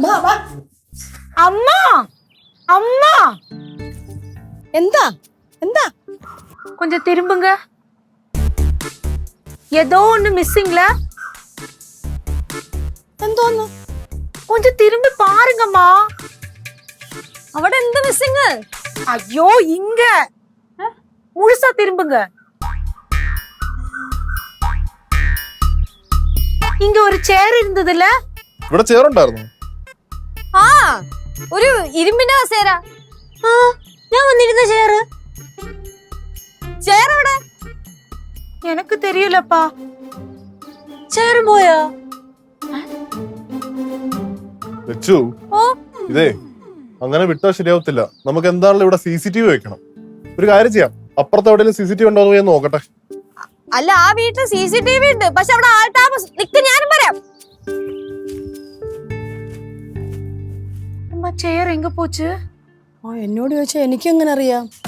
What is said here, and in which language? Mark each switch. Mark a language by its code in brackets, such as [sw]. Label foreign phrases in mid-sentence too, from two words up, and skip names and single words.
[ta] அம்மா அம்மா, [ml] എന്താ എന്താ? [ta] கொஞ்சம் திரும்புங்க, ஏதோ ஒண்ணு மிஸ்ஸிங்ல. [ml] എന്തോന്ന്? [ta] கொஞ்சம் திரும்பி பாருங்கம்மா. [ml] അവിടെ എന്ത് മിസ്സിങ്? [ta] ஐயோ இங்க முழுசா திரும்புங்க. இங்க ஒரு சேர் இருந்ததுல. [ml] ഇവിടെ ചേറുണ്ടായിരുന്നു. ആ ഒരു ഇരുമ്പിന്റെ കസേര. ഞാൻ വന്നിരുന്ന ചേറ് എവിടെ? [ta] எனக்கு தெரியலப்பா. [ml] ചേറ് പോയോ? വെച്ചു ഇതേ അങ്ങനെ വിട്ടാ ശരിയാവത്തില്ല. നമുക്ക് എന്താണല്ലോ ഇവിടെ CCTV വെക്കണം. ഒരു കാര്യം ചെയ്യാം, അപ്പുറത്ത് എവിടെയെങ്കിലും CCTV ഉണ്ടോ എന്ന് ഞാൻ നോക്കട്ടെ. അല്ല, ആ വീട്ടിൽ CCTV ഉണ്ട്, പക്ഷെ അവിടെ ആൾ താമസം. നിക്ക്, ഞാനും പറയാം. [ta] அம்மா சேர் எங்க போச்சு? [ml] എന്നോട് ചോദിച്ചാ എനിക്കെങ്ങനെ അറിയാം?